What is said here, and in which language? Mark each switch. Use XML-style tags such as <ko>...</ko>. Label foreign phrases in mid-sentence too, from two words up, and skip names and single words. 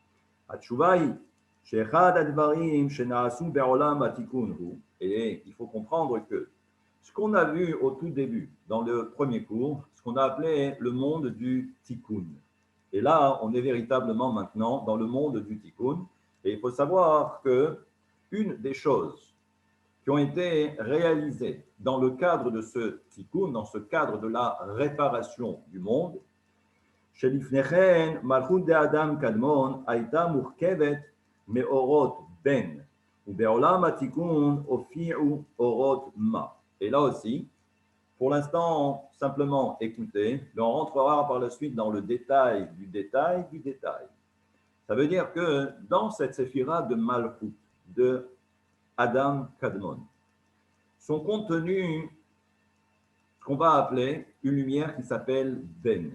<fr>Et il faut comprendre que ce qu'on a vu au tout début, dans le premier cours, ce qu'on a appelé le monde du Tikkun. Et là, on est véritablement maintenant dans le monde du Tikkun. Et il faut savoir que une des choses qui ont été réalisées dans le cadre de ce Tikkun, dans ce cadre de la réparation du monde,</fr> <he>שלפניכן מלכות דאדם קדמון הייתה מורכבת מאורות בן, ובעולם התיקון הופיעו אורות מה.</he> <fr>Et là aussi, pour l'instant, simplement écoutez, mais on rentrera par la suite dans le détail du détail du détail. Ça veut dire que dans cette séphira de Malchut, de Adam Kadmon, sont contenus ce qu'on va appeler une lumière qui s'appelle Ben.</fr>